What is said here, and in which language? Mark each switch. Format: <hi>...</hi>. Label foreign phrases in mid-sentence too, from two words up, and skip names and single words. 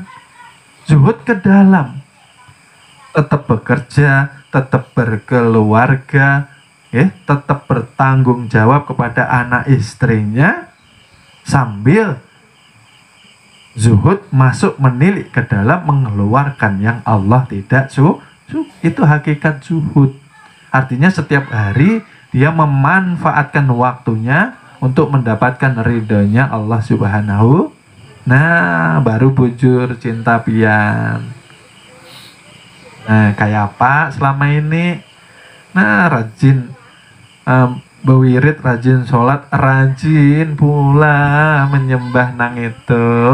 <id>Zuhud ke dalam, tetap bekerja, tetap berkeluarga, ya, tetap bertanggung jawab kepada anak istrinya, sambil zuhud masuk menilik ke dalam, mengeluarkan yang Allah tidak itu hakikat zuhud. Artinya setiap hari dia memanfaatkan waktunya untuk mendapatkan ridhonya Allah Subhanahu.</id> <bjn>Nah, baru bujur cinta pian.</bjn> <id>Nah, kayak apa selama ini?</id> <bjn>Nah, rajin bewirid, rajin sholat, rajin pula menyembah nang itu.</bjn>